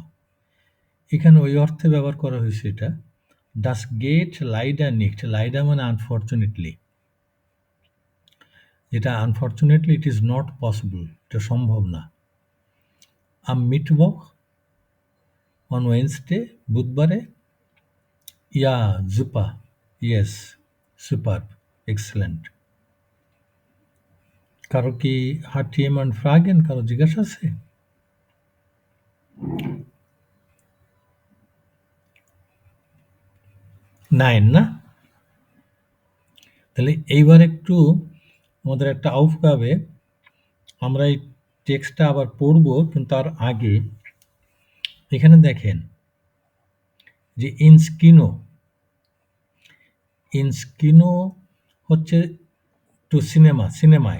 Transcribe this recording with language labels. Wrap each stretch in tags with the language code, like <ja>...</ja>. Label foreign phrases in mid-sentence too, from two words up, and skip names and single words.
<bn>এখানে ওই অর্থে ব্যবহার করা হয়েছে এটা,</bn> <de>Das geht leider nicht,</de> <bn>লাইডা মানে আনফর্চুনেটলি, যেটা</bn> <en>unfortunately it is not possible,</en> <bn>এটা সম্ভব না।</bn> <de>am Mittwoch</de> <en>on Wednesday, বুধবারে,</en> <de>ja super,</de> <en>yes, super, excellent.</en> <bn>কারো কি</bn> <de>hat jemand Fragen,</de> <bn>কারো জিজ্ঞাসা আছে? নাইন না? তাহলে এইবার একটু আমাদের একটা আউফগাবে, আমরা এই টেক্সটটা আবার পড়ব, কিন্তু তার আগে এখানে দেখেন যে</bn> <de>ins Kino, ins Kino</de> <bn>হচ্ছে</bn> <en>to cinema,</en> <bn>সিনেমায়।</bn>